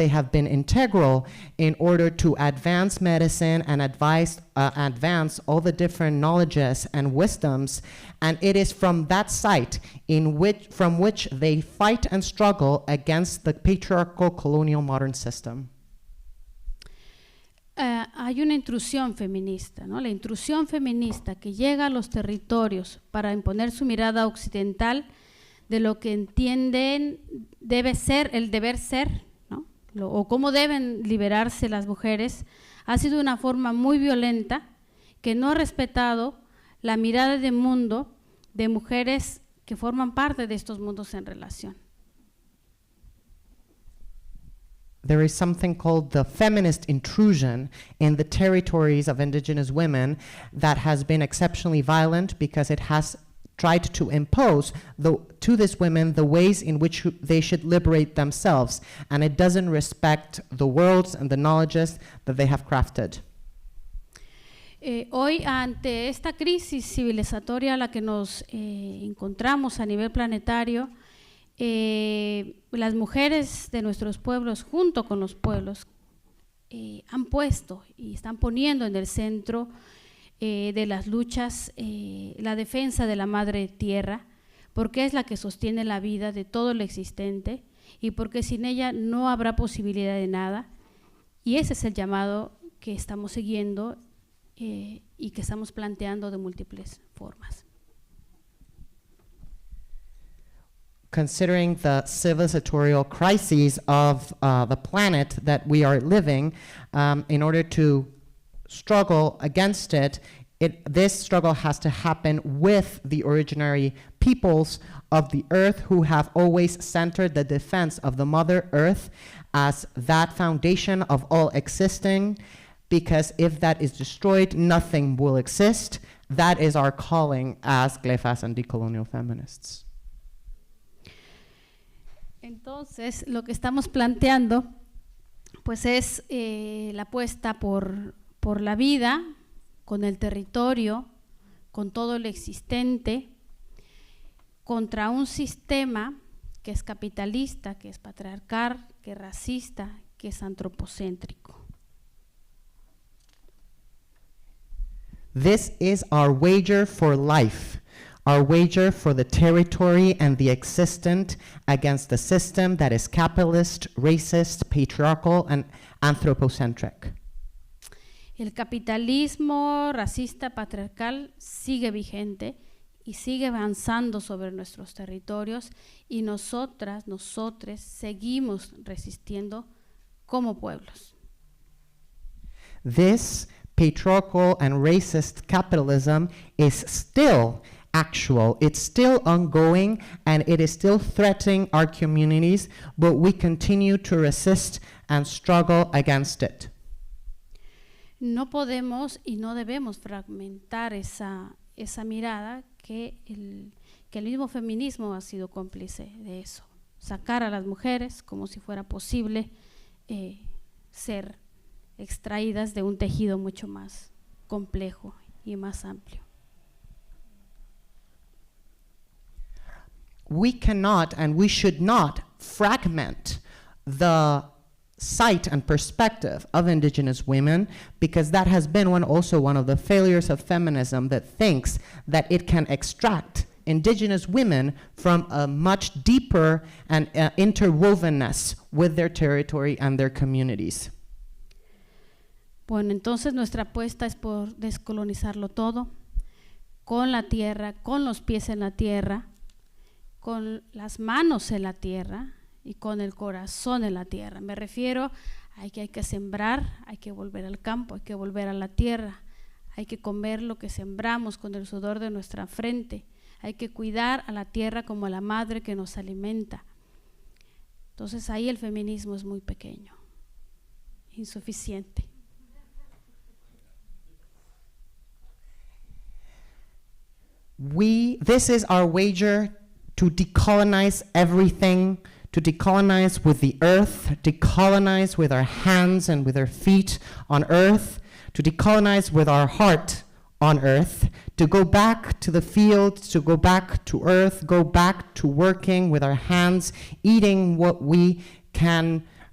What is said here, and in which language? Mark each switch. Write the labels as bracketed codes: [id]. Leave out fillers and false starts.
[en] They have been integral in order to advance medicine and advance all the different knowledges and wisdoms. And it is from that site from which they fight and struggle against the patriarchal colonial modern system. [es] Hay una intrusión feminista, ¿no? La intrusión feminista que llega a los territorios para imponer su mirada occidental de lo que entienden debe ser el deber ser, ¿no? O cómo deben liberarse las mujeres, ha sido una forma muy violenta que no ha respetado la mirada de mundo de mujeres que forman parte de estos mundos en relación. [en] There is something called the feminist intrusion in the territories of Indigenous women that has been exceptionally violent because it has tried to impose to these women the ways in which they should liberate themselves, and it doesn't respect the worlds and the knowledges that they have crafted. [es] Hoy, ante esta crisis civilizatoria a la que nos encontramos a nivel planetario, las mujeres de nuestros pueblos, junto con los pueblos, han puesto y están poniendo en el centro de las luchas la defensa de la madre tierra, porque es la que sostiene la vida de todo lo existente y porque sin ella no habrá posibilidad de nada. Y ese es el llamado que estamos siguiendo y que estamos planteando de múltiples formas. [en] Considering the civilizatorial crises of the planet that we are living, in order to struggle against it, this struggle has to happen with the originary peoples of the earth who have always centered the defense of the Mother Earth as that foundation of all existing, because if that is destroyed, nothing will exist. That is our calling as Glefas and decolonial feminists. [es] Entonces, lo que estamos planteando, pues es la apuesta por la vida, con el territorio, con todo lo existente, contra un sistema que es capitalista, que es patriarcal, que es racista, que es antropocéntrico. [en] This is our wager for life, our wager for the territory and the existent against the system that is capitalist, racist, patriarchal, and anthropocentric. [es] El capitalismo racista patriarcal sigue vigente y sigue avanzando sobre nuestros territorios y nosotras, nosotres seguimos resistiendo como pueblos. [en] This patriarchal and racist capitalism is still actual, it's still ongoing, and it is still threatening our communities, but we continue to resist and struggle against it. [es] No podemos y no debemos fragmentar esa mirada que el mismo feminismo ha sido cómplice de eso. Sacar a las mujeres como si fuera posible ser extraídas de un tejido mucho más complejo y más amplio. [en] We cannot and we should not fragment the sight and perspective of indigenous women, because that has been one of the failures of feminism, that thinks that it can extract indigenous women from a much deeper and interwovenness with their territory and their communities. [es] Bueno, entonces nuestra apuesta es por descolonizarlo todo, con la tierra, con los pies en la tierra, con las manos en la tierra y con el corazón en la tierra. Me refiero a que hay que sembrar, hay que volver al campo, hay que volver a la tierra, hay que comer lo que sembramos con el sudor de nuestra frente, hay que cuidar a la tierra como a la madre que nos alimenta. Entonces ahí el feminismo es muy pequeño, insuficiente. [en] This is our wager to decolonize everything, to decolonize with the earth, decolonize with our hands and with our feet on earth, to decolonize with our heart on earth, to go back to the field, to go back to earth, go back to working with our hands, eating what we can